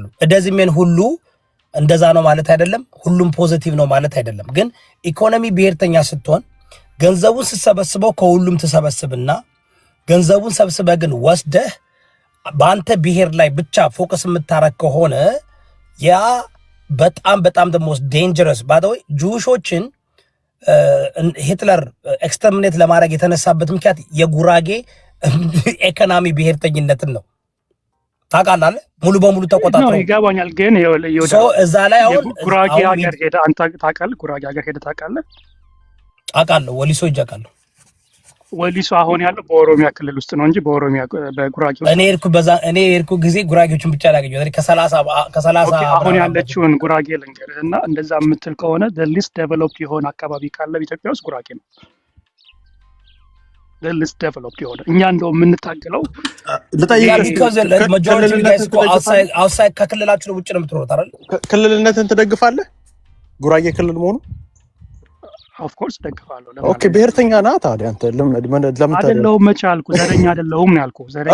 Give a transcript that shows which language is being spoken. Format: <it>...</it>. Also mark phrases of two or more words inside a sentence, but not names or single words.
<am>እንደዚህ ምን ሁሉ እንደዛ ነው ማለት አይደለም። ሁሉም ፖዚቲቭ ነው ማለት አይደለም። ግን ኢኮኖሚ ብሔርተኛ ስትሆን ገንዘቡን ስትሰበስበው ከሁሉም ተሰበስብና ገንዘቡን ሰብስበህ ግን ወስደህ በአንተ ብሔር ላይ ብቻ ፎከስ የምታረግ ከሆነ ያ በጣም በጣም</am> <en>the most dangerous by the way</en> <am>ጁሾችን ሂትለር ኤክስተርሚኔት ለማድረግ የተነሳበት ምክንያት የጉራጌ ኢኮኖሚ ብሔርተኝነትን ነው። ታውቃለህ? ሙሉ በሙሉ ተቆጣጥሮ ነው። ይገባኛል። ግን እዛ ላይ አሁን ጉራጌ ሀገር ሄደ አንተ ታውቃለህ? ጉራጌ ሀገር ሄደ ታውቃለህ? አውቃለሁ። ወሊሶ ይጃቃለሁ። ወሊሶ አሁን ያለው በኦሮሚያ ክልል ውስጥ ነው እንጂ በኦሮሚያ በጉራጌ ውስጥ እኔ ሄድኩ ጊዜ ጉራጌዎችን ብቻ ላገኘው ከ30 አሁን ያለችውን ጉራጌ ልንገርህ እና እንደዛ የምትል ከሆነ</am> <en>the least developed</en> <am>የሆነ አካባቢ ካለ ኢትዮጵያ ውስጥ ጉራጌ ነው።</am> <en>the least developed</en> <am>የሆነ እኛ እንደው የምንታገለው outside ከክልላችሁ ውጭ ነው የምትኖሩት አይደል? ክልልነትን ትደግፋለህ? ጉራጌ ክልል መሆኑ</am> <en>of course</en> <am>ደግፋለሁ። ኦኬ ብሔርተኛ ነህ ታዲያ አንተ? ለምን አይደለሁም? መቼ አልኩ? ዘረኛ አይደለሁም ነው ያልኩህ። ዘረኛ</am>